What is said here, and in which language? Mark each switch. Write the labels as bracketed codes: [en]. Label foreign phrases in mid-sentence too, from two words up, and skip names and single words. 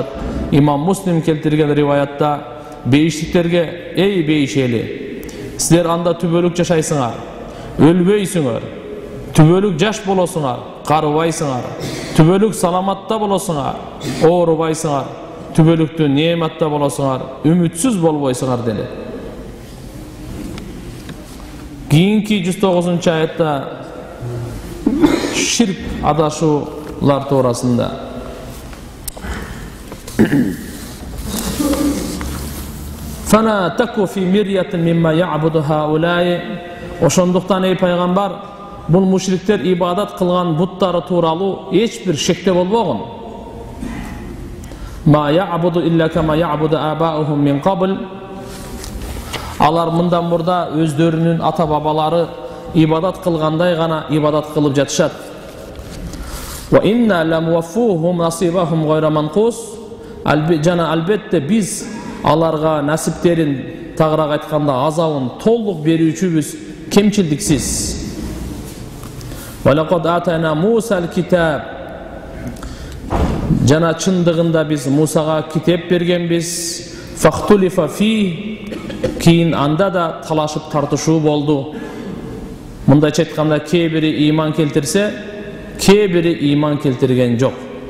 [ky] Имам Муслим келтирген риваятта бейиштиктерге: "Эй бейиш эли, силер анда түбөлүк жашайсыңар, өлбөйсүңөр, түбөлүк жаш болосуңар, карыбайсыңар, түбөлүк саламатта болосуңар, оорубайсыңар, түбөлүктүү неаматта болосуңар, үмүтсүз болбойсуңар" дели. Кийинки 109 аятта ширк адашуулар туурасында: [ar] "فلا تك في مرية مما يعبد هؤلاء". [ky] Ошондуктан эй пайгамбар, бул мушриктер ибадат кылган буттары тууралуу эч бир шекте болбогун. [ar] "ما يعبد إلا كما يعبد آباؤهم من قبل". [ky] Алар мындан мурда өздөрүнүн ата бабалары ибадат кылгандай гана ибадат кылып жатышат. [ar] "وإنا لموفوهم نصيبهم غير منقوص". [ky] Жана албетте биз аларга насиптерин, тагыраак айтканда азабын толук берүүчүбүз, кемчилдиксиз. [ar] "ولقد آتينا موسى الكتاب". [ky] Жана чындыгында биз Мусага китеп бергенбиз. [ar] "فاختلف في". [ky] Кийин анда да талашып тартышуу болду. Мындайча айтканда, кээ бири иман келтирсе, кээ бири иман келтирген жок.